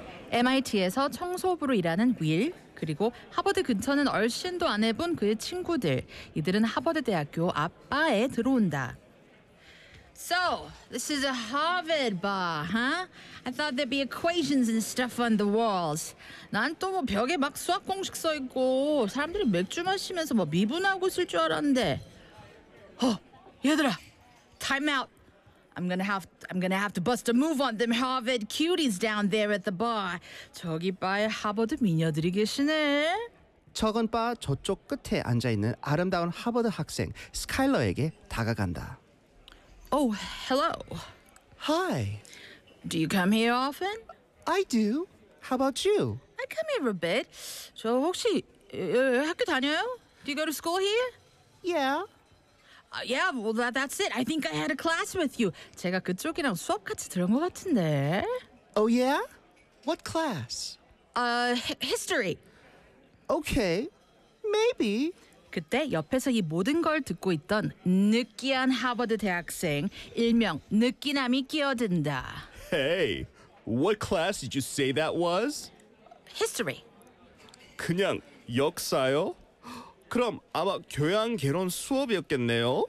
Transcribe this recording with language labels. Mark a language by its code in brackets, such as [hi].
[ko] MIT에서 청소부로 일하는 윌, 그리고 하버드 근처는 얼씬도 안 해본 그의 친구들. 이들은 하버드 대학교 앞바에 들어온다. [en] So, this is a Harvard bar, huh? I thought there'd be equations and stuff on the walls. [ko] 난 또 뭐 벽에 막 수학 공식 써 있고 사람들이 맥주 마시면서 뭐 미분하고 있을 줄 알았는데. 어, 얘들아. [en] Time out. I'm gonna have to bust a move on them Harvard cuties down there at the bar. 저기 바에 하버드 미녀들이 계시네. [ko] 저건 바 저쪽 끝에 앉아 있는 아름다운 하버드 학생 스카일러에게 다가간다. [en] Oh, hello. Hi. Do you come here often? I do. How about you? I come here a bit. [ko] 저 혹시 학교 다녀요? [en] Do you go to school here? Yeah. Yeah, well, that's it. I think I had a class with you. [ko] 제가 그쪽이랑 수업 같이 들은 것 같은데. [en] Oh, yeah? What class? History. Okay, maybe. [ko] 그때 옆에서 이 모든 걸 듣고 있던 느끼한 하버드 대학생, 일명 느끼남이 끼어든다. [en] Hey, what class did you say that was? History. [ko] 그냥 역사요? 그럼 아마 교양 개론 수업이었겠네요.